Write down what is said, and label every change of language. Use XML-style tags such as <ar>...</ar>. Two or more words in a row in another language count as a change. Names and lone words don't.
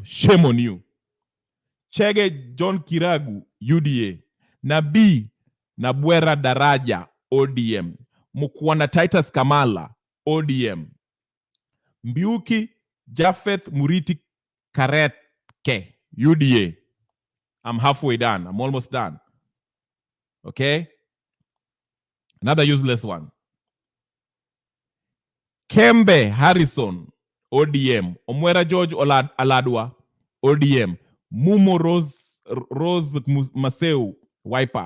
<en>Shame on you. Chege John Kiragu, UDA. Nabi Nabwera Daraja, ODM. Mukwana Titus Kamala, ODM. Mbiuki Jafeth Muriti Karetke, UDA. I'm halfway done. I'm almost done. Okay? Another useless one. Kembe Harrison, ODM. Omwera George Aladwa, ODM. Mumo Rose Maseu, Wiper.</en>